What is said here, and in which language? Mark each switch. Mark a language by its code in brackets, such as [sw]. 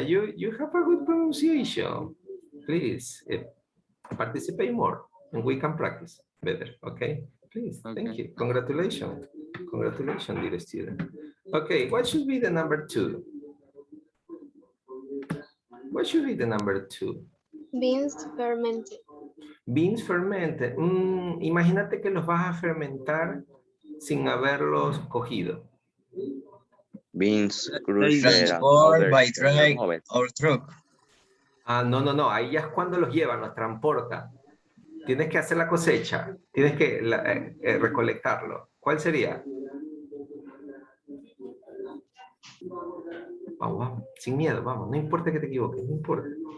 [en] You have a good pronunciation. Please participate more and we can practice better. Okay, please. Okay. Thank you. Congratulations, dear student. Okay, what should be the number 2? What should be the number 2? Beans fermented. Beans fermented. [es] Imagínate que los vas a fermentar sin haberlos cogido. [en] Beans crushed Transport by train or truck. [es] No. Ahí ya es cuando los llevan, los transporta. Tienes que hacer la cosecha. Tienes que recolectarlo. ¿Cuál sería? Vamos. Sin miedo, vamos. No importa que te equivoques, no importa.